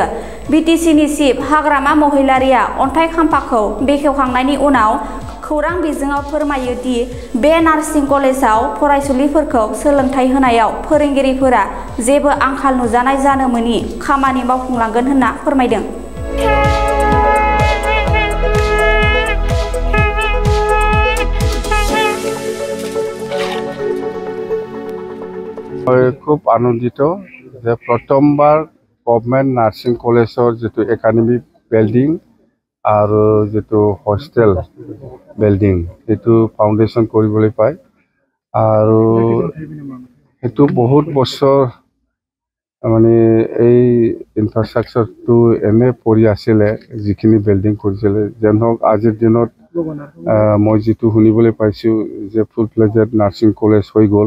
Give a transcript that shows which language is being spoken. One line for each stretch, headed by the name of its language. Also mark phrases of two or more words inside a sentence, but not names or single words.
Bodo: BTCनि चिफ हाग्रामा महिलारिया अन्थाइ खाम्फाखौ बेखेवखांनायनि उनाव खौरां बिजोङाव फोरमायो दि बे नार्सिं कलेजाव फरायसुलिफोरखौ सोलोंथाइ होनायाव फोरोंगिरिफोरा जेबो आंखाल नुजानाय जानो मोनि खामानि मावफुंलांगोन होनना फोरमायदों।
Assamese: খুব আনন্দিত যে প্রথমবার
English: government nursing college
Assamese: যেটো
English: academic building
Assamese: আৰু যেটো
English: hostel building
Assamese: এটো ফাউন্ডেশন কৰিবলৈ পায় আৰু এটো বহুত বছৰ মানে এই ইনফ্ৰাষ্ট্ৰাকচাৰটো এনে পৰি আছিল যিখিনি বিল্ডিং কৰিছিল যেন হওক আজিৰ দিনত মই যেটো শুনিবলৈ পাইছো যে
English: full fledged nursing college
Assamese: হৈ গ'ল।